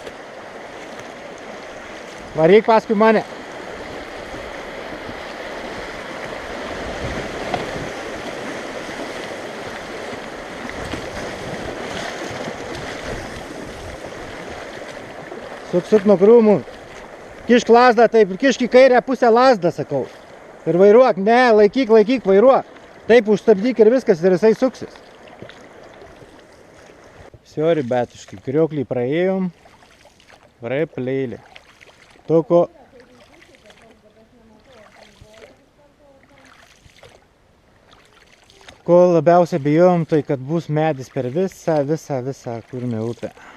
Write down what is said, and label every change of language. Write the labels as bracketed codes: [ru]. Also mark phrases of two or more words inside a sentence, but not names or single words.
[lt] Varyk paskui mane. Suk nuo krūmų. Kišk lazdą, taip, kišk į kairę pusę lazdą, sakau. Ir vairuok, ne, laikyk, vairuok. Taip, užstabdyk ir viskas, ir jisai suksis. [ru] Всё, ребятушки, [lt] крёклį praėjom. Praplėlė. Toko. Ko labiausiai bijom, tai kad bus medis per visą Kurmio upę.